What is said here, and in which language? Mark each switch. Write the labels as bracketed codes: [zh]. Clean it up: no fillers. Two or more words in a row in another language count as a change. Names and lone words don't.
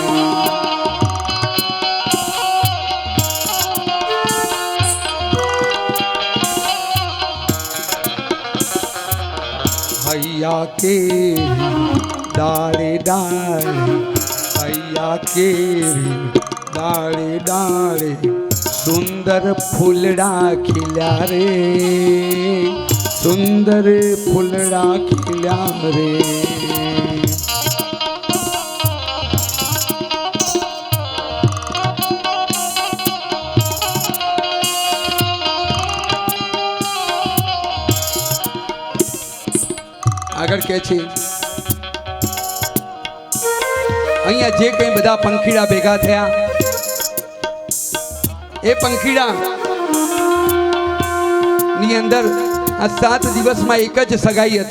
[hi] हैया के डाले डाले, हैया के डाले डाले सुंदर फूलड़ा खिला रे, सुंदर फूलड़ा खिला रे। [gu] આગળ કે છે અહીંયા જે કંઈ બધા પંખીડા ભેગા થયા એ પંખીડા ની અંદર આ 7 દિવસમાં એક જ સગાઈ હતી।